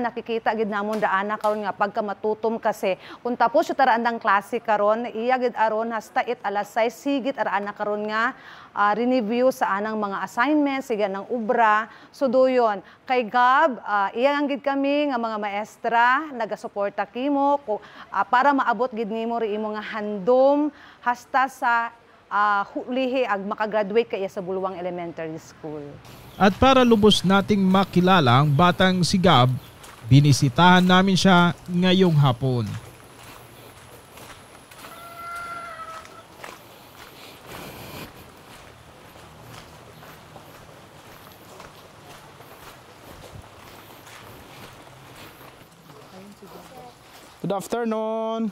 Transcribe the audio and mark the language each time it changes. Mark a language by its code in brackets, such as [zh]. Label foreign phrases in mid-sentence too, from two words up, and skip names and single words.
[hil] nakikita gid namon daan karon nga pagka matutom kasi kung tapos yung taraandang klase karon iya gid aron hasta alas 6 sigit araan karon nga review sa anang mga assignments siga ng ubra so doyon kay Gab iya gid kami nga mga maestra nagasuporta kimo para maabot gid nimo ri imo nga handom hasta sa hulihi ag makagraduate kaya sa Bulwang Elementary School. [tl] At para lubos nating makilala ang batang si Gab, binisitahan namin siya ngayong hapon. [en] Good afternoon.